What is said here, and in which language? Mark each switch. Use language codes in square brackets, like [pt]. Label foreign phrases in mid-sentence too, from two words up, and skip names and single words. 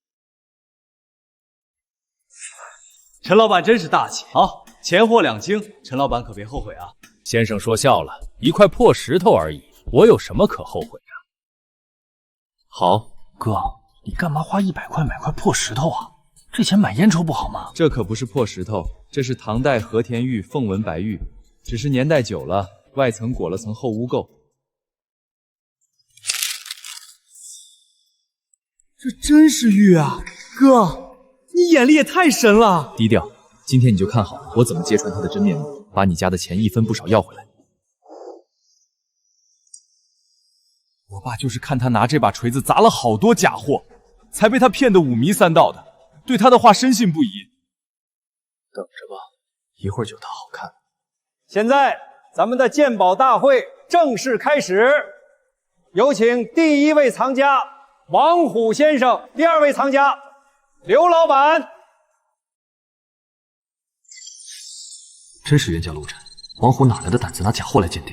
[zh] 陳老闆真是大氣。好，錢貨兩清，陳老闆可別後悔啊。先生說笑了，一塊破石頭而已，我有什麼可後悔的？好，哥，你幹嘛花100塊買塊破石頭啊？這錢買煙抽不好嗎？這可不是破石頭，這是唐代和田玉鳳紋白玉，只是年代久了，外層裹了層厚污垢。這真是玉啊，哥，你眼力也太神了！低調，今天你就看好我怎麼揭穿他的真面目，把你家的錢1分不少要回來。我爸就是看他拿這把錘子砸了好多假貨，才被他騙得5迷3道的，對他的話深信不疑。等着吧，一會兒就他好看。現在咱們的鑑寶大會正式開始，有請第1位藏家王虎先生，第2位藏家劉老闆。真是冤家路窄，王虎哪來的膽子拿假貨來鑑定？